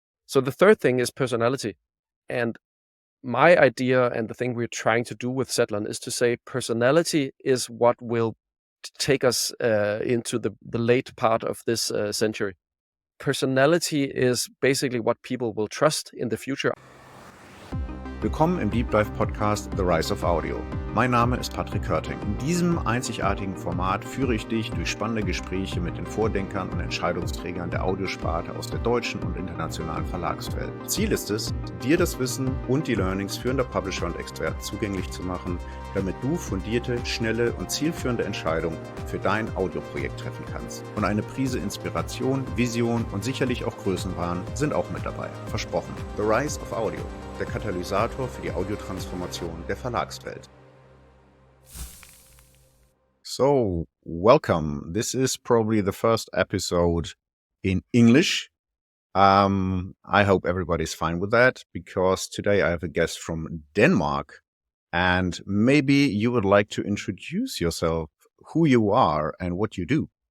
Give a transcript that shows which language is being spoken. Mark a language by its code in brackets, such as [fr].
[en] So the third thing is personality. And my idea and the thing we're trying to do with Zetland is to say personality is what will take us into the late part of this century. Personality is basically what people will trust in the future. [de] Willkommen im Deep Dive Podcast The Rise of Audio. Mein Name ist Patrick Körting. In diesem einzigartigen Format führe ich dich durch spannende Gespräche mit den Vordenkern und Entscheidungsträgern der Audiosparte aus der deutschen und internationalen Verlagswelt. Ziel ist es, dir das Wissen und die Learnings führender Publisher und Experten zugänglich zu machen, damit du fundierte, schnelle und zielführende Entscheidungen für dein Audioprojekt treffen kannst. Und eine Prise Inspiration, Vision und sicherlich auch Größenwahn sind auch mit dabei. Versprochen. The Rise of Audio, der Katalysator für die Audiotransformation der Verlagswelt. [en] So, welcome. This is probably the first episode in English. I hope everybody's fine with that, because today I have a guest from Denmark, and maybe you would like to introduce yourself, who you are and what you do.